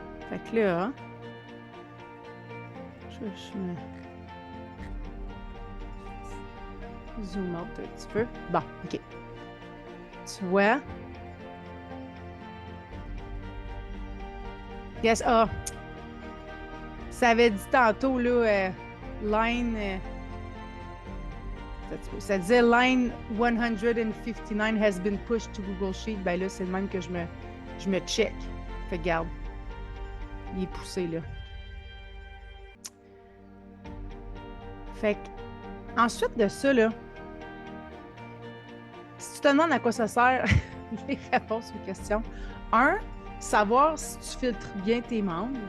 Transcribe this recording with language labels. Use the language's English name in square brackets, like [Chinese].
[French] Fait que là, je me zoom out un petit peu. Bon, OK. Tu vois? Yes, ça avait dit tantôt, là, line... ça disait [English] line 159 has been pushed to Google Sheet. [French] Ben là, c'est le même que je me check. Fait que regarde. Il est poussé, là. Fait que, ensuite de ça, là, si tu te demandes à quoi ça sert, les réponses aux questions. Un, savoir si tu filtres bien tes membres.